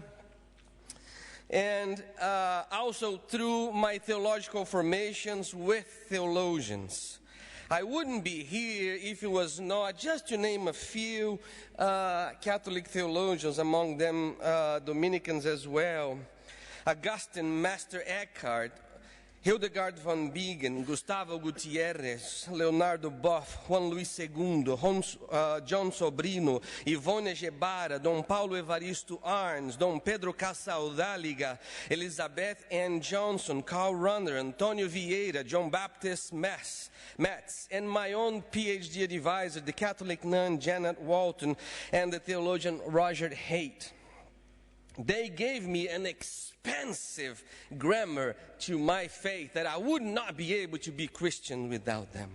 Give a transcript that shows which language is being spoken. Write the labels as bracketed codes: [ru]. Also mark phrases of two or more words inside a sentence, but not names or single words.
[en] And also through my theological formations with theologians. I wouldn't be here if it was not, just to name a few Catholic theologians, among them Dominicans as well. Augustine, Master Eckhart, Hildegard von Bingen, Gustavo Gutierrez, Leonardo Boff, Juan Luis II, John Sobrino, Ivone Gebara, Dom Paulo Evaristo Arns, Dom Pedro Casaldáliga, Elizabeth Ann Johnson, Carl Runner, Antonio Vieira, John Baptist Metz, and my own PhD advisor, the Catholic nun Janet Walton, and the theologian Roger Haidt. They gave me an expensive grammar to my faith that I would not be able to be Christian without them.